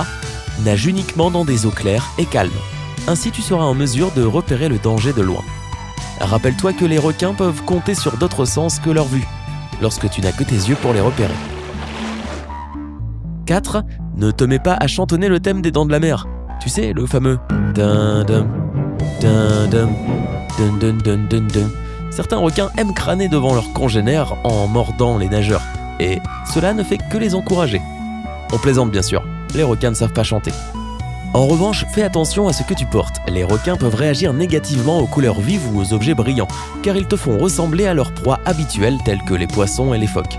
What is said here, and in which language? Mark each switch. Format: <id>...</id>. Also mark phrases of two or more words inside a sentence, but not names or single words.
<fr>Nage uniquement dans des eaux claires et calmes. Ainsi tu seras en mesure de repérer le danger de loin. Rappelle-toi que les requins peuvent compter sur d'autres sens que leur vue, lorsque tu n'as que tes yeux pour les repérer. 4. Ne te mets pas à chantonner le thème des Dents de la Mer. Tu sais, le fameux dun-dum, dun-dum, dun-dun-dun-dun-dun. Certains requins aiment crâner devant leurs congénères en mordant les nageurs, et cela ne fait que les encourager. On plaisante bien sûr, les requins ne savent pas chanter. En revanche, fais attention à ce que tu portes. Les requins peuvent réagir négativement aux couleurs vives ou aux objets brillants, car ils te font ressembler à leurs proies habituelles telles que les poissons et les phoques.</fr>